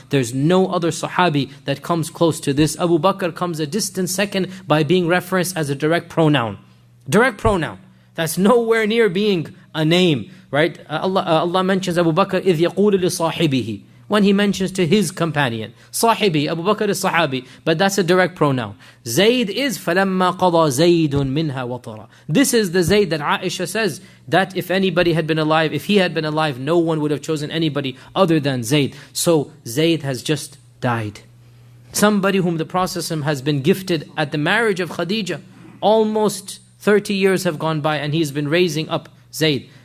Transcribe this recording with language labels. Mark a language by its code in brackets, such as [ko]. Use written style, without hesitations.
[en] There's no other Sahabi that comes close to this. Abu Bakr comes a distant second by being referenced as a direct pronoun. Direct pronoun. That's nowhere near being a name, right? Allah mentions Abu Bakr, [ar] إِذْ يَقُولُ لِصَاحِبِهِ, [en] when he mentions to his companion. Sahibi, Abu Bakr is Sahabi, but that's a direct pronoun. Zayd is [ar] فَلَمَّا قَضَى زَيْدٌ مِنْهَا وَطَرًا. [en] This is the Zayd that Aisha says that if anybody had been alive, if he had been alive, no one would have chosen anybody other than Zayd. So Zayd has just died. Somebody whom the Prophet has been gifted at the marriage of Khadija. Almost 30 years have gone by and he's been raising up Zayd.